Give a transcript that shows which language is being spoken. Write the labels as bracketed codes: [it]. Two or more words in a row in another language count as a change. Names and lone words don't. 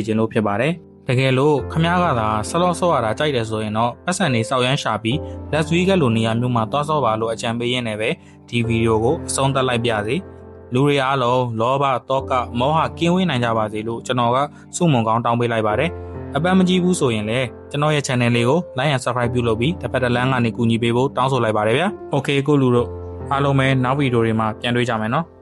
[my] ချင်လို့ဖြစ်ပါတယ်။တကယ်လို့ခင်ဗျားကသာဆလော့ဆော့ရတာကြိုက်တယ်ဆိုရင်တော့ပတ်စံနေစောက်ရမ်းရှာပြီး Las Vegas လိုနေရာမျိုးမှာသွားဆော့ပါလို့အကြံပေးရင်းနဲ့ပဲဒီဗီဒီယိုကိုအဆုံးသတ်လိုက်ပါစေ။လူတွေအားလုံးလောဘတောကမောဟကင်းဝေးနိုင်ကြပါစေလို့ကျွန်တော်ကဆုမွန်ကောင်းတောင်းပေးလိုက်ပါတယ်အပန်းမကြည့်ဘူးဆိုရင်လည်းကျွန်တော်ရဲ့ channel လေးကို [en] like and subscribe [my] ပြုလုပ်ပြီးတစ်ဖက်တစ်လမ်းကနေကူညီပေးဖို့တောင်းဆိုလိုက်ပါတယ်ဗျာ Okay ကိုလူတို့အားလုံးပဲနောက်ဗီဒီယိုတွေမှာပြန်တွေ့ကြမယ်နော်